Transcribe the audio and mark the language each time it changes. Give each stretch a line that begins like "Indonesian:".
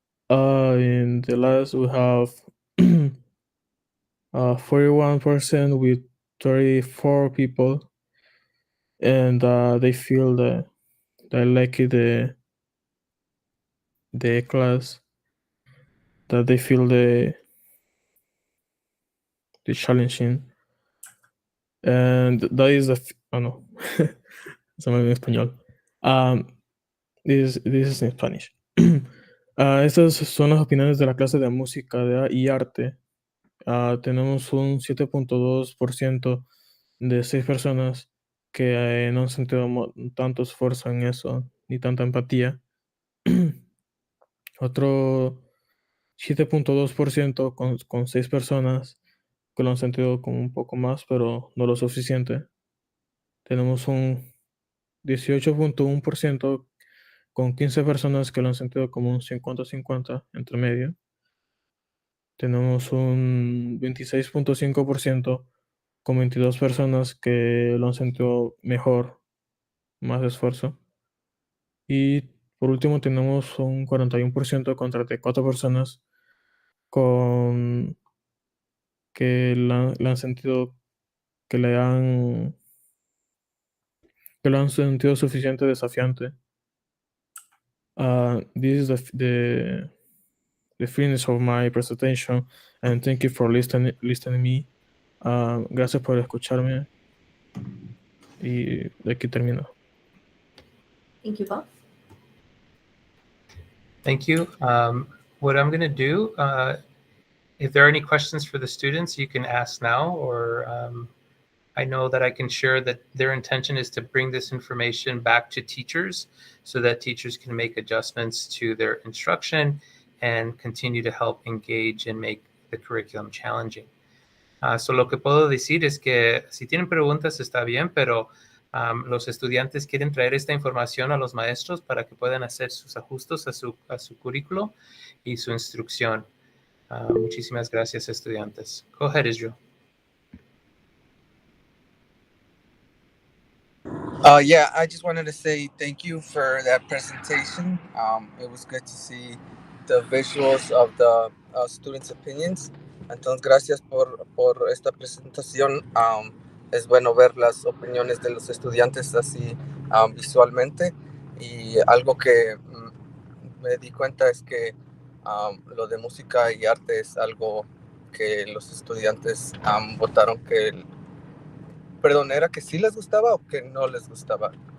English: In the last, we have 41% with 34 people, and they feel that they like the class, that they feel the challenging, and that is oh no,
Spanish: se me olvidó en español.
English: This is in Spanish.
Spanish: Estas son las opiniones de la clase de música y arte. Tenemos un 7.2% de 6 personas que no han sentido tanto esfuerzo en eso, ni tanta empatía. Otro 7.2% con 6 personas que lo han sentido como un poco más, pero no lo suficiente. Tenemos un 18.1% con 15 personas que lo han sentido como un 50-50 entre medio. tenemos un 26.5% con 22 personas que lo han sentido mejor, más esfuerzo. Y por último tenemos un 41% con 34 personas con que la han sentido, que le han, que lo han sentido suficiente desafiante.
English: This is the finish of my presentation, and thank you for listening me.
Spanish: Gracias por escucharme y de aquí termino.
English: Thank you both. Thank you. What I'm going to do, if there are any questions for the students, you can ask now, or I know that I can share that their intention is to bring this information back to teachers so that teachers can make adjustments to their instruction and continue to help engage and make the curriculum challenging.
Spanish: So lo que puedo decir es que si tienen preguntas está bien, pero los estudiantes quieren traer esta información a los maestros para que puedan hacer sus ajustes a su currículo y su instrucción. Muchísimas gracias, estudiantes.
English: Go ahead, Israel. Yeah, I just wanted to say thank you for that presentation. It was good to see the visuals of the students' opinions.
Spanish: Entonces, gracias por esta presentación. Es bueno ver las opiniones de los estudiantes así visualmente. Y algo que me di cuenta es que lo de música y arte es algo que los estudiantes votaron que perdón, ¿era que sí les gustaba o que no les gustaba?